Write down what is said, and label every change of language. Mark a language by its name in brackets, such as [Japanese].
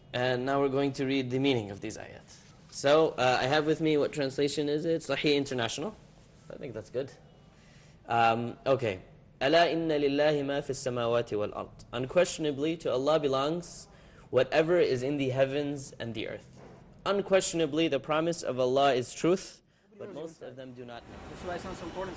[English] And now we're going to read the meaning of these ayat. So I have with me what translation is it? Sahih International. I think that's good. Okay. [Arabic] ألا إن لله ما في السماوات والأرض. [English] Unquestionably to Allah belongs whatever is in the heavens and the earth. Unquestionably the promise of Allah is truth, but most of them do not know. This is why it sounds so important.